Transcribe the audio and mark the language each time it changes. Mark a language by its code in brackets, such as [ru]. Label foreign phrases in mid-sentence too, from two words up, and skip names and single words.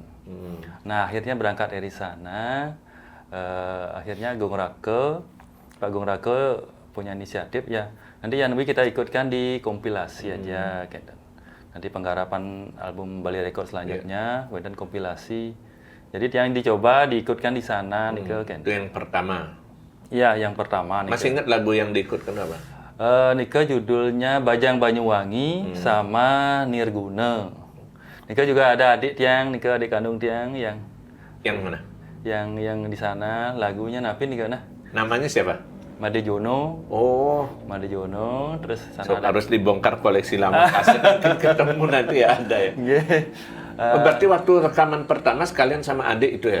[id] Nah, akhirnya berangkat dari sana, akhirnya Pak Gong Rake punya inisiatif ya. Nanti Yanwi kita ikutkan di kompilasi aja, Kenten. Nanti penggarapan album Bali Record selanjutnya, dan kompilasi. Jadi yang dicoba diikutkan di sana, nih ke Kenten. Itu yang pertama. Iya, yang pertama nih. Masih ingat lagu yang diikutkan apa? Nika judulnya Bajang Banyuwangi sama Nirguna. Nika juga ada adik tiang, Nika adik kandung tiang yang mana? yang di sana lagunya [ban] Napi Nika [id] nah. Namanya siapa? Made Jono, Oh, terus so, sana ada. harus dibongkar koleksi lama kaset mungkin ketemu nanti ya ada ya. Oh, berarti waktu rekaman pertama sekalian sama adik itu ya?